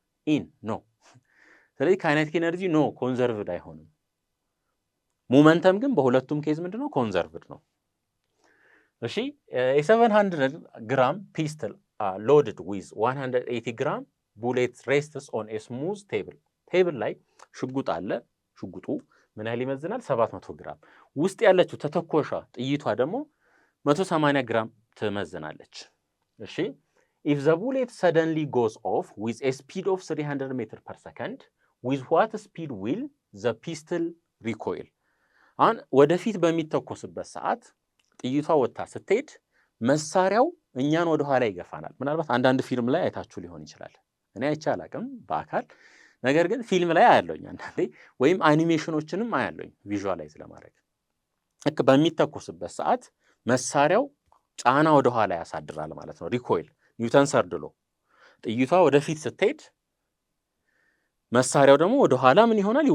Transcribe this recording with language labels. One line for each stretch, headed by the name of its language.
Amharic: ኢን ኖ። ስለዚህ ካይነቲክ ኢነርጂ ኖ ኮንዘርቭድ አይሆንም። ሞመንተም ግን በሁለቱም ኬዝ ምንድን ነው? ኮንዘርቭድ ነው። እሺ
English: የ700 ግራም ፒስትል ሎድድ ዊዝ 180 ግራም ቡሌት ሬስትስ ኦን ኤ ስሙዝ ቴብል።
Amharic: ቴብል ላይ ሽጉጥ አለ። ሽጉጡ ምን ያህል ይመዝናል? 700 ግራም። ውስጥ ያለችው ተተኮሿ ጥይቷ ደግሞ 180 ግራም ትመዝናለች። እሺ
English: if the bullet suddenly goes off with a speed of 300 meter per second with what speed will the pistol recoil?
Amharic: አሁን ወደፊት በሚተኮስበት ሰዓት ጥይቷ ወጥታ ስትሄድ መሳሪያው እኛን ወደ ኋላ ይገፋናል። ምናልባት አንዳንድ ፊልም ላይ አይታችሁ ሊሆን ይችላል። እኔ አይቼ አላቅም በአካል ነገር ግን ፊልም ላይ አያለሁኝ አንዳንዴ፣ ወይም አኒሜሽኖችንም አያለሁኝ ቪዥዋላይዝ ለማድረግ። ልክ በሚተኮስበት ሰዓት መሳሪያው ጫና ወደ ኋላ ያሳድራል ማለት ነው። ሪኮይል ኒውተን ሰርድ ሎው። ጥይቷ ወደፊት ስትሄድ መሳሪያው ደግሞ ወደ ኋላ ምን ይሆናል?